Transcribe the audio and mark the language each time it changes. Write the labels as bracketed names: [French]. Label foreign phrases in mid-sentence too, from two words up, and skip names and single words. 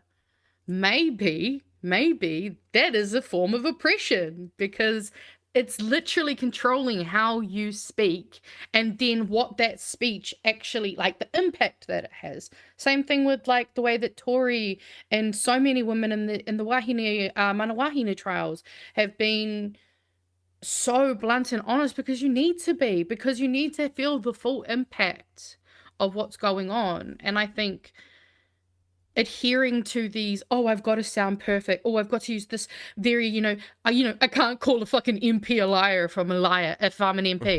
[English] Maybe that is a form of oppression, because it's literally controlling how you speak and then what that speech actually, like the impact that it has. Same thing with like the way that Tory and so many women in the [Māori] wāhine, mana wāhine [English] trials have been so blunt and honest, because you need to feel the full impact of what's going on. And I think adhering to these, oh, I've got to sound perfect, oh, I've got to use this very, I can't call a fucking MP a liar if I'm a liar, if I'm an MP.